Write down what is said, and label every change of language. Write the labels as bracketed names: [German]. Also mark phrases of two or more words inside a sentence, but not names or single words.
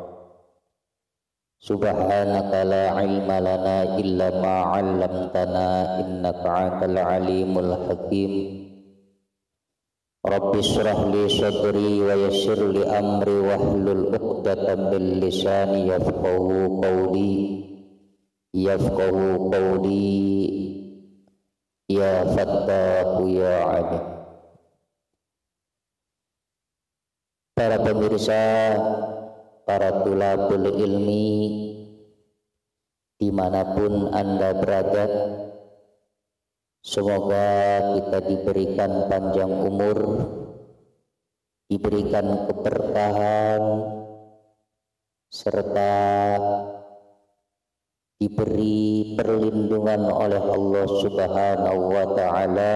[Arabic] سبحانك لا علم لنا إلا ما علمتنا إنك أنت العليم الحكيم. رب اشرح لي صدري ويسر لي أمري واحلل عقدة من لساني يفقهوا قولي يا فتاح يا عليم. [Indonesian] Para pemirsa, para [Arabic] طلاب العلم [Indonesian] dimanapun Anda berada, semoga kita diberikan panjang umur, diberikan keberkahan, serta diberi perlindungan oleh Allah [Arabic] سبحانه وتعالى.